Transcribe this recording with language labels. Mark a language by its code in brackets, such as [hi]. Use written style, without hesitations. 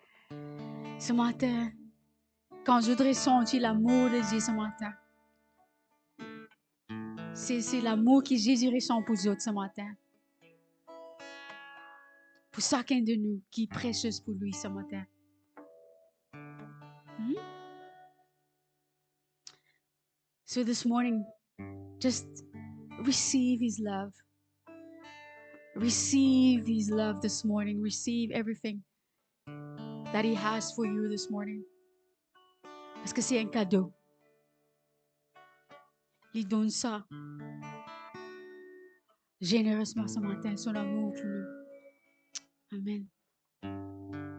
[fr] Ce matin, quand je voudrais sentir l'amour de Jésus ce matin, c'est l'amour que Jésus ressent pour nous autres ce matin. Pour chacun de nous qui est précieux pour lui ce matin. [en] So this morning, just receive His love. Receive His love this morning. Receive everything that He has for you this morning. [fr] Parce que c'est un cadeau. Il donne ça généreusement ce matin, son amour pour nous. Amen.